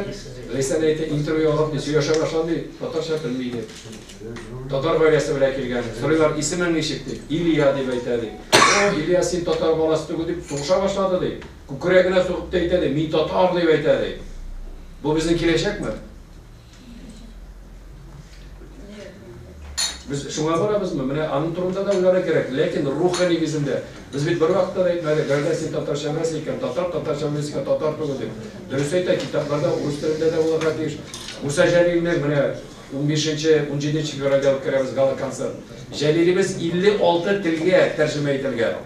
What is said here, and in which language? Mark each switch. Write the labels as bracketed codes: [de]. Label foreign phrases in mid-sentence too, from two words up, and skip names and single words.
[tt] Ләйсәнә әйтә, интервью алып, сөйләшә башлады, татарча белми иде. Татар гаиләсе белән килгән. Сорыйлар, исемең ничек ди? Илья дип әйтә ди. Илья син татар баласы түгел дип сугыша башлады ди. Күкрәгенә сугып та әйтә ди, мин татар дип әйтә ди. Бу безнең киләчәкме? Biz şuna barabızmı? Менә аның турында да уйларга кирәк. Ләкин рухи нигезендә без бит бер вакытта да әйтмәдек, гәрдә син татарча беләсең икән, татарча беләсең, татар түгел дип. Дөрес әйтә, китапларда урыс телендә дә булырга тиеш. Муса Җәлилнең менә 15-17 февральдә үткәрәбез гала концерт. Җәлилебез 56 телгә тәрҗемә ителгән.